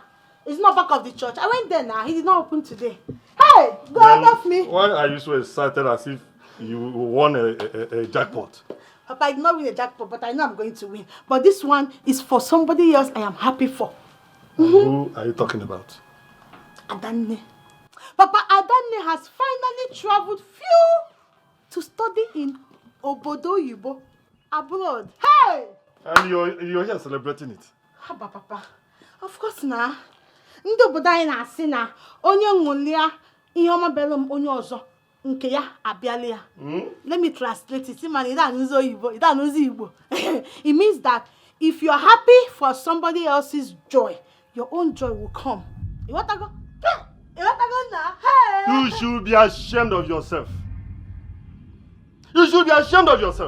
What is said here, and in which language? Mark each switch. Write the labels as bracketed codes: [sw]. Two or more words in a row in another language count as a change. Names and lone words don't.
[en] It's not back of the church. I went there now. He did not open today. Hey, God of me. Why are you so excited as if you won a jackpot? Papa, I did not win a jackpot, but I know I'm going to win. But this one is for somebody else I am happy for. Who are you talking about? Adanne. Papa, Adanne has finally traveled to study in Obodo Yibo, abroad. Hey! And you're here celebrating it. Papa. Of course na. [ig] Ndị obodo anyị na-asị na onye ṅụlia ihe ọma bere m onye ọzọ nke ya abịala ya. [en] Let me translate it. Man, it means that if you're happy for somebody else's joy, your own joy will come. You want to go? You want to go now? Hey! You should be ashamed of yourself. You should be ashamed of yourself.